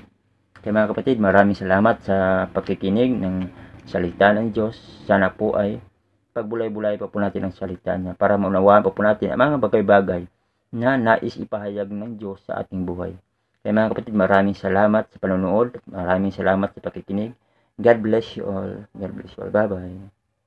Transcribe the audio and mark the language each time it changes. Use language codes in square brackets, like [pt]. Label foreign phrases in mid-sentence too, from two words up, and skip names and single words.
[tl] Kaya mga kapatid, maraming salamat sa pakikinig ng salita ng Diyos. Sana po ay pagbulay-bulay pa po natin ang salita niya para maunawaan pa po natin ang mga bagay-bagay na nais ipahayag ng Diyos sa ating buhay. Kaya mga kapatid, maraming salamat sa panonood. Maraming salamat sa pakikinig. [en] God bless you all. God bless you all. Bye-bye.